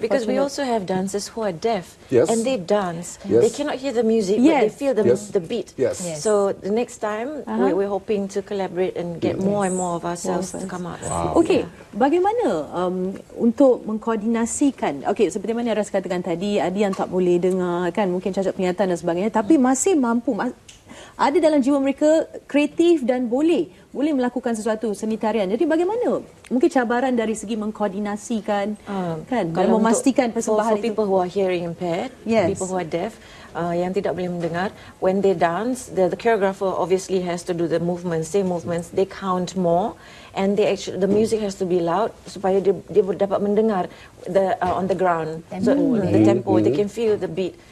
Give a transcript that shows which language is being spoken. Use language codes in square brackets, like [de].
[en] Because we also have dancers who are deaf, Yes. and they dance. Yes. They cannot hear the music, but they feel the beat. Yes. So the next time, we're hoping to collaborate and get more and more of ourselves to come out. [ms] Okey, bagaimana untuk mengkoordinasikan? Okey, seperti mana Ras katakan tadi, ada yang tak boleh dengar, kan, mungkin cacat penglihatan dan sebagainya, tapi masih mampu, ada dalam jiwa mereka kreatif dan boleh melakukan sesuatu seni tarian. Jadi bagaimana mungkin cabaran dari segi mengkoordinasikan kan, dan memastikan persembahan [en] for people who are hearing impaired, people who are deaf, [ms] yang tidak boleh mendengar, [en] when they dance, the choreographer obviously has to do the movements, same movements, they count more, and the music has to be loud [ms] supaya dia dapat mendengar [en] on the ground, so the tempo, they can feel the beat.